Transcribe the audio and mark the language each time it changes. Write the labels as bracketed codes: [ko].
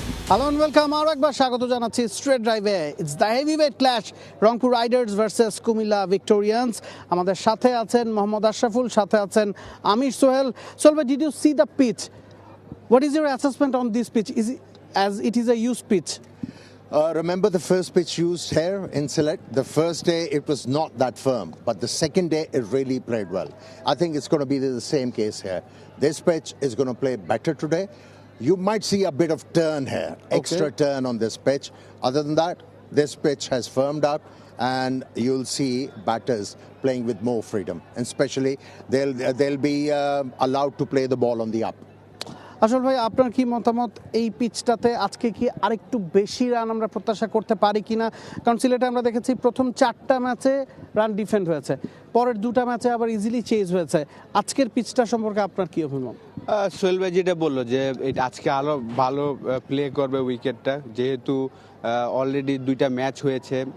[bn] Hello and welcome, আরও একবার স্বাগত জানাচ্ছি স্ট্রেট ড্রাইভে। [en] it's the heavyweight clash, [bn] Rangpur Riders versus Comilla Victorians. আমাদের সাথে আছেন মোহাম্মদ আশরাফুল, সাথে আছেন আমির সোহেল। সোহেল ভাই, [en] Did you see the pitch? What is your assessment on this pitch, as it is a used pitch? Remember the first pitch used here in Sylhet? The first day it was not that firm, but the second day it really played well. I think it's going to be the same case here. This pitch is going to play better today. You might see a bit of turn here, extra turn on this pitch. Other than that, this pitch has firmed up and you'll see batters playing with more freedom. And especially they'll be allowed to play the ball on the up. [bn] আসল ভাই, আপনার কি মতামত এই পিচটাতে আজকে কি আরেকটু বেশি রান আমরা প্রত্যাশা করতে পারি কিনা? কারণ সিলেটে আমরা দেখেছি প্রথম 4টা ম্যাচে রান ডিফেন্ড হয়েছে, পরের 2টা ম্যাচে আবার ইজিলি চেজ হয়েছে। আজকের পিচটা সম্পর্কে আপনার কি অভিমত? সোহেল ভাই যেটা বললো যে আজকে আরো ভালো প্লে করবে উইকেটটা, যেহেতু অলরেডি 2টা ম্যাচ হয়েছে।